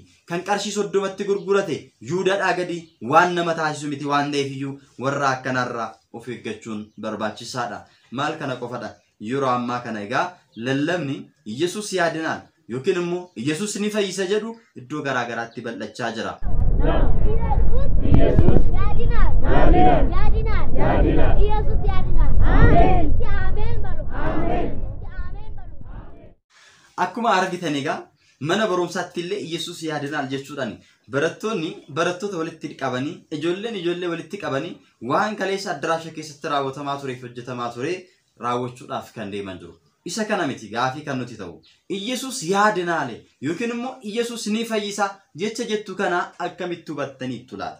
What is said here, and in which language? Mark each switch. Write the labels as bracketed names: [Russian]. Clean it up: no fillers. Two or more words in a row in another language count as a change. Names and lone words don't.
[Oromo] Kan qarshii 30tti gurgurate Yihuudaadhaa gadi waan nama taasisu miti waan ta'eef iyyuu warra akkanarraa of eeggachuun barbaachisaadha. Maal kana qofadha yeroo ammaa kana egaa lallabni Yesuus yaadinaan yookiin immoo Yesuus ni fayyisa jedhu iddoo garaa garaatti bal'achaa jira. [Amharic] ኢየሱስ ያድናል ያድናል ያድናል ኢየሱስ ያድናል አሜን አሜን በሉ አሜን አሜን በሉ [Oromo] akkuma argitan egaa mana barumsaatti illee Yesuus yaadinaal jechuudhaan barattoota walitti qabanii ijoollee walitti qabanii waan kaleessa addaraasha keessatti raawwatamaa tureef hojjetamaa ture raawwachuudhaaf kan deeman jiru. Isa kana miti gaafii kan nuti ta'u Yesuus yaadinaale yookiin immoo Yesuus ni fayyisa jecha jettu kana akkamitti hubattaniittu laata?